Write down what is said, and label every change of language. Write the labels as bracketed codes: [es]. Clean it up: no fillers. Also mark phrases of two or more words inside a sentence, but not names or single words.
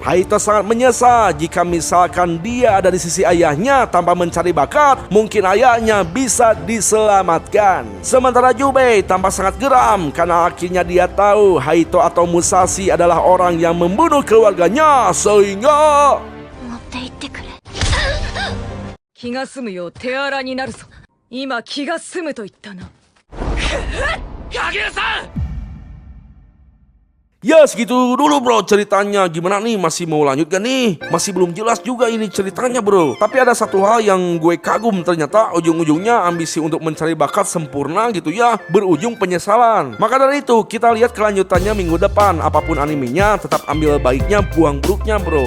[id] Haito sangat menyesal jika misalkan dia ada di sisi ayahnya tanpa mencari bakat, mungkin ayahnya bisa diselamatkan. Sementara Jubei tampak sangat geram karena akhirnya dia tahu Haito atau Musashi adalah orang yang membunuh keluarganya, sehingga [ja] 持って行ってくれ。気が済むよう手荒になるぞ。今気が済むと言ったな。影さん [id] ya segitu dulu bro ceritanya. Gimana nih, masih mau lanjut gak nih? Masih belum jelas juga ini ceritanya bro. Tapi ada satu hal yang gue kagum, ternyata ujung-ujungnya ambisi untuk mencari bakat sempurna gitu ya berujung penyesalan. Maka dari itu kita lihat kelanjutannya minggu depan. Apapun animenya tetap ambil baiknya, buang buruknya bro.